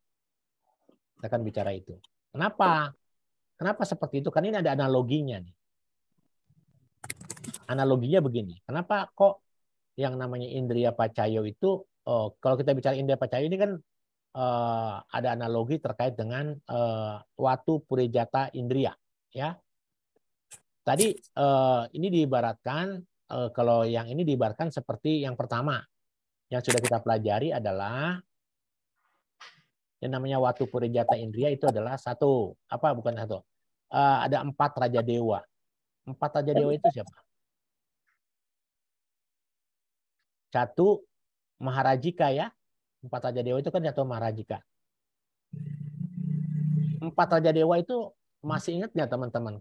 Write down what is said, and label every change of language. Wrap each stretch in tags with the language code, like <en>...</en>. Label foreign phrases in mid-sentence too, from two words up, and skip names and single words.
<id>Kita akan bicara itu. Kenapa? Kenapa seperti itu? Kan ini ada analoginya nih. Analoginya begini. Kenapa kok yang namanya</id> <pi>indriya pacayo</pi> <id>itu, kalau kita bicara</id> <pi>indriya pacayo</pi> <id>ini kan ada analogi terkait dengan</id> <pi>watu purejata indriya.</pi> <id>Ya. Tadi ini diibaratkan, kalau yang ini diibaratkan seperti yang pertama. Yang sudah kita pelajari adalah yang namanya</id> <pi>watu purejata indriya</pi> <id>itu adalah satu. Apa bukan satu? Ada 4 raja dewa. 4 raja dewa itu siapa? 1 Maharajika ya. 4 raja dewa itu kan 1 Maharajika. 4 raja dewa itu masih ingat nggak teman-teman?</id>